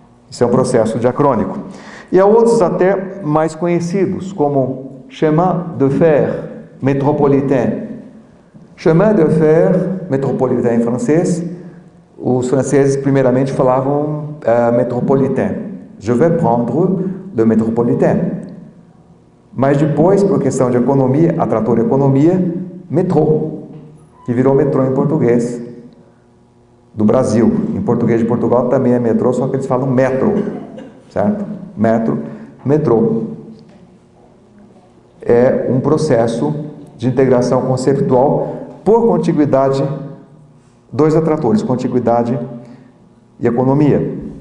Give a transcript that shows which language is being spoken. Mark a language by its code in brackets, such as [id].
[pt] Isso é um processo diacrônico. E há outros até mais conhecidos, como [fr] chemin de fer métropolitain. [pt] Chemin de fer métropolitain em francês, os franceses primeiramente falavam [fr] métropolitain. Je vais prendre le métropolitain. [pt] Mas depois, por questão de economia, atrator economia, metrô, que virou metrô em português do Brasil. Em português de Portugal também é metrô, só que eles falam metro, certo? Metro, metrô. É um processo de integração conceitual por contiguidade, dois atratores, contiguidade e economia.